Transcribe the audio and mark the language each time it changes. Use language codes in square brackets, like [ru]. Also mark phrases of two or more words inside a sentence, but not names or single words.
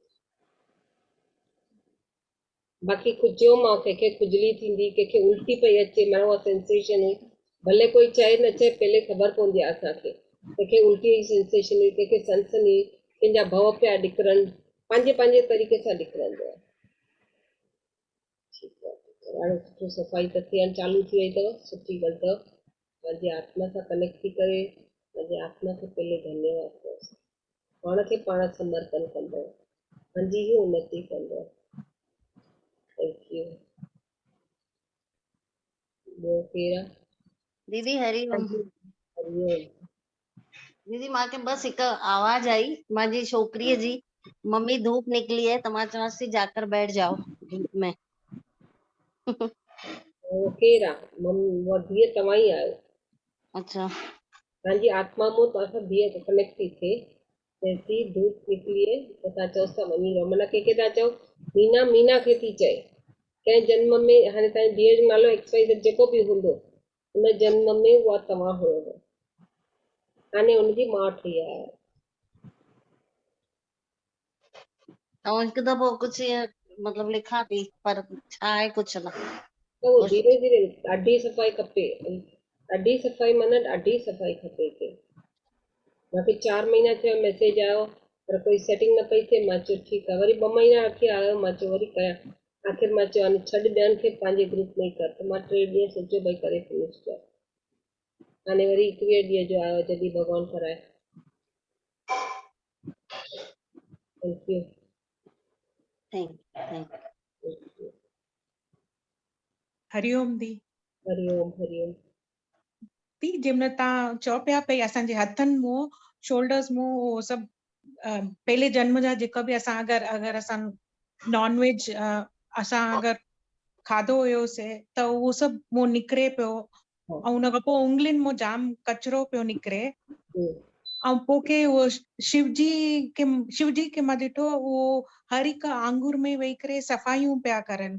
[sd] बाक़ी खुजियो मां कंहिंखे खुजली थींदी कंहिंखे उल्टी पई अचे माना उहा सेंसेशन हुई भले कोई चए न चए पहले ख़बर पवंदी आहे असांखे कंहिंखे उल्टी जी सेंसेशन हुई कंहिंखे सनसनी कंहिंजा भव पिया निकिरनि पंहिंजे पंहिंजे तरीक़े सां निकिरंदो आहे। ठीकु आहे ॾाढो सुठो सफ़ाई त थियणु चालू थी वई अथव सुठी ॻाल्हि अथव पंहिंजी आत्मा सां कनेक्ट थी करे पंहिंजे आत्मा खे पहले धन्यवाद कयोसि पाण खे पाण समर्पण कंदव पंहिंजी ई उन्नति कंदव। [en] thank you. [sd] ॿियो केरु आहे? दीदी हरिओम। हरिओम। दीदी मांखे बस हिकु आवाज आई मुंहिंजी छोकिरीअ जी मम्मी [hi] धूप निकली है तो [sd] मां चवांसि थी [hi] जाकर बैठ जाओ धूप में। [sd] उहो केरु आहे उहा धीअ तव्हां ई आहियो। अच्छा तव्हांजी आत्मा मां तव्हांसां धीअ कनेक्ट थी थिए चए थी धूप निकिरी आहे त तव्हां चओसि था वञी रहो माना कंहिंखे था चओ मीना मीना खे थी चए कंहिं जन्म में हाणे तव्हांजी धीअ जो नालो XYZ जेको बि हूंदो उन जन्म में उहा तव्हां हुयव हाणे हुनजी माउ ठही आया। ऐं हिकु दफ़ो कुझु मतलब लिखा थी पर छा आहे कुझु न त उहो धीरे धीरे ॾाढी सफ़ाई खपे ॾाढी सफ़ाई माना ॾाढी सफ़ाई खपे हिते। मूंखे 4 महीना थिया मैसेज आयो पर कोई सेटिंग न पई थिए मां चयो ठीकु आहे वरी 2 महीना रखी आयो मां चयो वरी कयां आख़िर मां चयो हाणे छॾ ॿियनि खे पंहिंजे ग्रुप में ई कर त मां 3 ॾींहं सोचियो भई करे फिनिश कर हाणे वरी 21 ॾींहं जो आयो जॾहिं भॻवानु कराए। [en] thank you. [sd] हरिओम दी। हरिओम हरिओम। दी जंहिंमहिल तव्हां चओ पिया पई असांजे हथनि मूं शोल्डर्स मूं उहो सभु पहले जन्म जा जेका बि असां अगरि असां [en] non veg [sd] असां अगरि खाधो हुयोसीं त उहो सभु मूं निकिरे पियो ऐं उन खां पोइ उंगलियुनि मूं जाम कचिरो पियो निकिरे ऐं पोइ के उहो शिवजी खे मां ॾिठो उहो हर हिकु आंगुर में वेही करे सफ़ाइयूं पिया करनि।